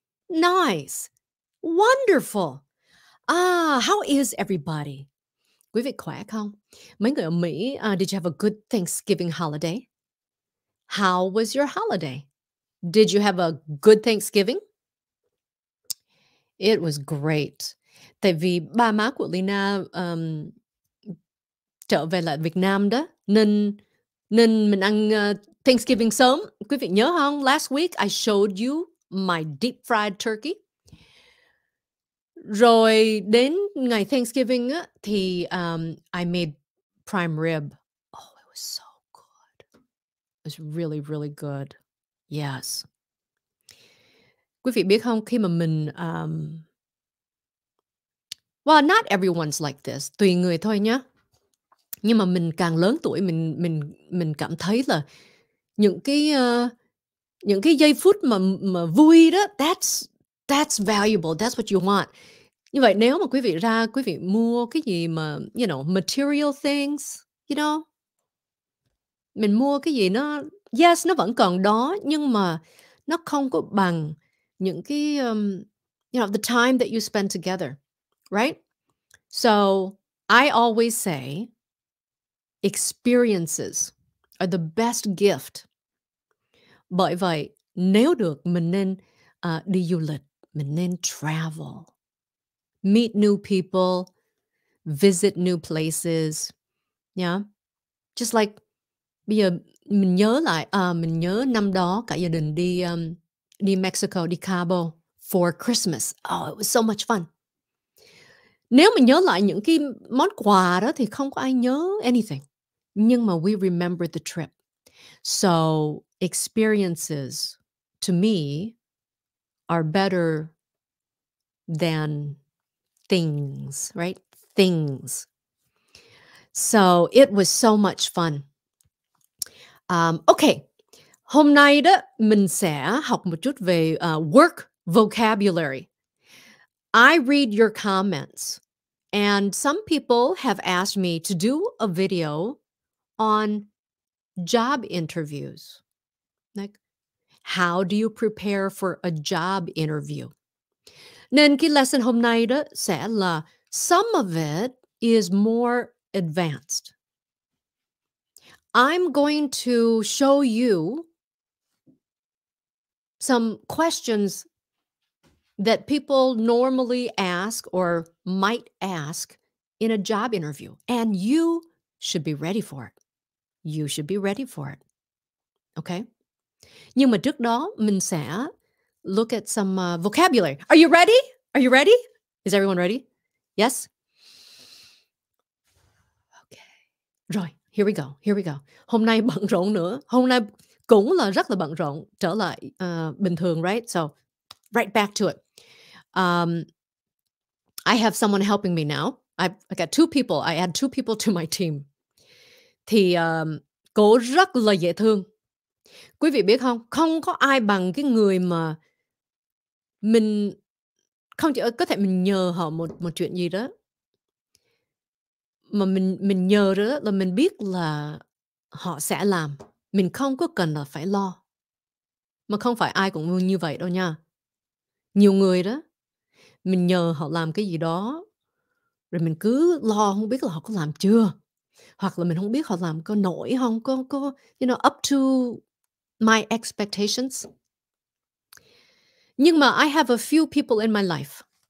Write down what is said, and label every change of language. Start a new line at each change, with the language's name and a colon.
English: Nice. Wonderful. How is everybody?
Vietnamese: Quý vị khỏe không? Mấy người ở Mỹ,
English: did you have a good Thanksgiving holiday? How was your holiday? Did you have a good Thanksgiving? It was great.
Vietnamese: Tại vì ba má của Leyna trở về lại Việt Nam đó, nên mình ăn Thanksgiving sớm. Quý vị nhớ không?
English: Last week I showed you my deep fried turkey.
Vietnamese: Rồi đến ngày Thanksgiving á, thì
English: I made prime rib. Oh, it was so good. It was really, really good. Yes.
Vietnamese: Quý vị biết không, khi mà mình
English: well, not everyone's like this.
Vietnamese: Tùy người thôi nhá. Nhưng mà mình càng lớn tuổi, mình cảm thấy là những cái giây phút mà vui đó,
English: that's valuable. That's what you want.
Vietnamese: Như vậy nếu mà quý vị mua cái gì mà,
English: you know, material things, you know,
Vietnamese: mình mua cái gì nó, yes, nó vẫn còn đó, nhưng mà nó không có bằng những cái,
English: you know, the time that you spend together, right? So I always say, experiences are the best gift.
Vietnamese: Bởi vậy, nếu được, mình nên đi du lịch, mình nên
English: travel, meet new people, visit new places. Yeah. Just like,
Vietnamese: bây giờ mình nhớ lại, mình nhớ năm đó cả gia đình đi Mexico, đi Cabo
English: for Christmas. Oh, it was so much fun.
Vietnamese: Nếu mình nhớ lại những cái món quà đó thì không có ai nhớ anything. Nhưng mà
English: we remember the trip. So experiences to me are better than things, right? Things. So it was so much fun.
Vietnamese: Okay, hôm nay đó mình sẽ học một chút về work vocabulary.
English: I read your comments, and some people have asked me to do a video on job interviews. Like, how do you prepare for a job interview?
Vietnamese: Nên cái lesson hôm nay đó sẽ là
English: some of it is more advanced. I'm going to show you some questions that people normally ask or might ask in a job interview, and you should be ready for it. You should be ready for it. Okay?
Vietnamese: Nhưng mà trước đó mình sẽ
English: look at some vocabulary. Are you ready? Are you ready? Is everyone ready? Yes? Okay. Rồi, here we go. Here we go.
Vietnamese: Hôm nay bận rộn nữa. Hôm nay cũng là rất là bận rộn, trở lại bình thường, right?
English: So, right back to it. I have someone helping me now. I got two people. I add two people to my team.
Vietnamese: Thì cô rất là dễ thương. Quý vị biết không? Không có ai bằng cái người mà mình không chỉ có thể mình nhờ họ một chuyện gì đó, mà mình nhờ đó là mình biết là họ sẽ làm. Mình không có cần là phải lo. Mà không phải ai cũng như vậy đâu nha. Nhiều người đó, mình nhờ họ làm cái gì đó, rồi mình cứ lo không biết là họ có làm chưa. Hoặc là mình không biết họ làm có nổi không, có
English: up to my expectations.
Vietnamese: Nhưng mà
English: I have a few people in my life.